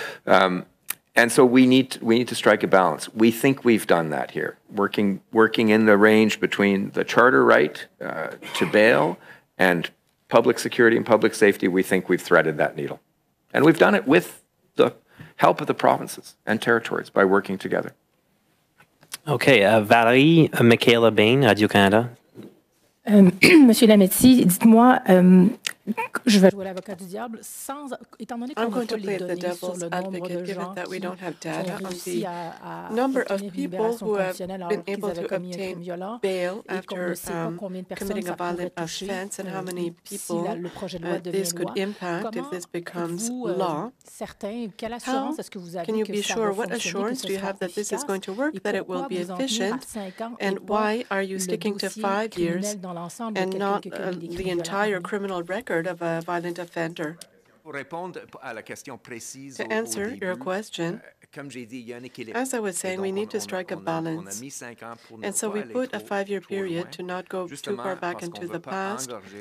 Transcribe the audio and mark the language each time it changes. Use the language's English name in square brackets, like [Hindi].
[English] And so we need to strike a balance. We think we've done that here, working in the range between the charter right to bail and public security and public safety. We think we've threaded that needle. And we've done it with the help of the provinces and territories by working together. Okay, Valérie Michaela Bain, Radio-Canada. [French] Monsieur Lametti, dites-moi, je vais jouer l'avocat du diable, étant donné qu'on n'a pas les données sur le nombre de gens qui ont réussi à obtenir une libération conditionnelle alors qu'ils avaient commis un crime violent et qu'on ne sait pas combien de personnes ça pourrait toucher si le projet de loi devient loi. Comment êtes-vous certain, quelle assurance est-ce que vous avez que ça va fonctionner, que ce sera efficace et pourquoi vous en tenir à 5 ans et pas le dossier criminel dans l'ensemble de quelqu'un qui a commis des crimes violents? [English] Record of a violent offender. To answer your question, as I was saying, we need to strike a balance. And so we put a 5-year period to not go too far back into the past.